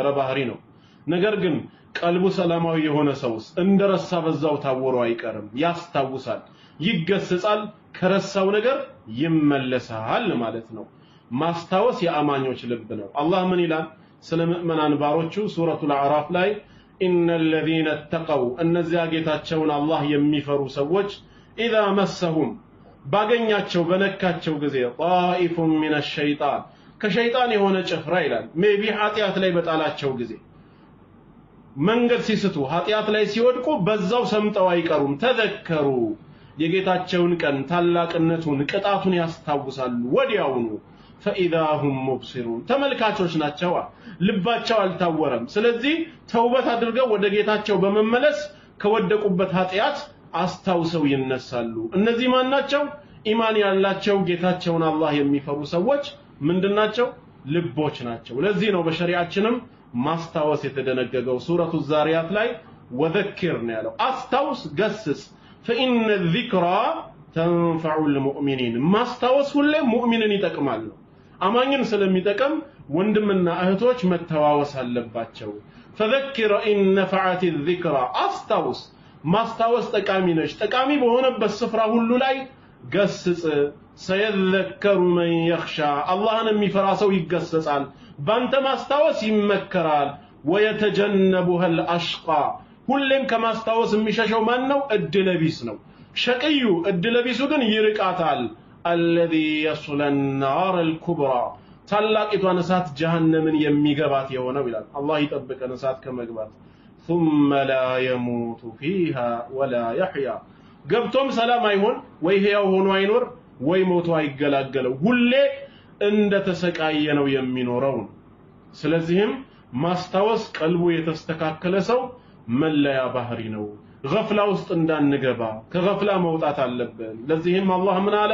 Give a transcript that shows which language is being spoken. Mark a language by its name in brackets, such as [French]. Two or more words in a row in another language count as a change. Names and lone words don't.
[Amharic] ባህሪ ነው። ነገር ግን ቀልቡ ሰላማዊ የሆነ ሰውስ እንደረሳ በዛው ታወሮ አይቀርም፣ ያስታውሳል፣ ይገሰጻል፣ ከረሳው ነገር ይመለሳል ማለት ነው። ማስታወስ የአማኞች ልብ ነው። አላህ ምን ይላል ስለ ሙእሚናን ባሮቹ ሱረቱል አዕራፍ ላይ [Arabic] إن الذين اتقوا [Amharic] እነዚያ ጌታቸውን አላህ የሚፈሩ ሰዎች [Arabic] إذا مسهم [Amharic] ባገኛቸው በነካቸው ጊዜ [Arabic] طائف من الشيطان [Amharic] ከሸይጣን የሆነ ጭፍራ ይላል ሜቢ ኃጢአት ላይ በጣላቸው ጊዜ መንገድ ሲስቱ ኃጢአት ላይ ሲወድቁ በዛው ሰምጠው አይቀሩም። ተዘከሩ የጌታቸውን ቀን ታላቅነቱን ቅጣቱን ያስታውሳሉ ወዲያውኑ [Arabic] فإذا هم مبصرون [Amharic] ተመልካቾች ናቸው፣ ልባቸው አልታወረም። ስለዚህ ተውበት አድርገው ወደ ጌታቸው በመመለስ ከወደቁበት ኃጢአት አስታውሰው ይነሳሉ። እነዚህ ማን ናቸው? ኢማን ያላቸው ጌታቸውን አላህ የሚፈሩ ሰዎች ምንድናቸው? ልቦች ናቸው። ለዚህ ነው በሸሪዓችንም ማስታወስ የተደነገገው። ሱረቱ ዛሪያት ላይ ወዘክር ነው ያለው፣ አስታውስ፣ ገስጽ። [Arabic] فإن الذكرى تنفع المؤمنين [Amharic] ማስታወስ ሁሌ ሙእሚንን ይጠቅማል። አማኝን ስለሚጠቅም ወንድምና እህቶች መተዋወስ አለባቸው። [Arabic] فذكر إن نفعت الذكرى [Amharic] አስታውስ፣ ማስታወስ ጠቃሚ ነች። ጠቃሚ በሆነበት ስፍራ ሁሉ ላይ ገስጽ። [Arabic] سيذكر من يخشى [Amharic] አላህን የሚፈራ ሰው ይገሰጻል፣ ባንተ ማስታወስ ይመከራል። [Arabic] ويتجنبها الأشقى [Amharic] ሁሌም ከማስታወስ የሚሸሸው ማን ነው? እድለቢስ ነው። ሸቅዩ እድለቢሱ ግን ይርቃታል። [Arabic] الذي يصل النار الكبرى [Amharic] ታላቂቷን እሳት ጀሃነምን የሚገባት የሆነው ይላል። አላህ ይጠብቀን እሳት ከመግባት። [Arabic] ثم لا يموت فيها ولا يحيى [Amharic] ገብቶም ሰላም አይሆን ወይ ህያው ሆኖ አይኖር ወይ ሞቶ አይገላገለው፣ ሁሌ እንደተሰቃየ ነው የሚኖረው። ስለዚህም ማስታወስ ቀልቡ የተስተካከለ ሰው መለያ ባህሪ ነው። ገፍላ ውስጥ እንዳንገባ ከገፍላ መውጣት አለብን። ለዚህም አላህ ምን አለ?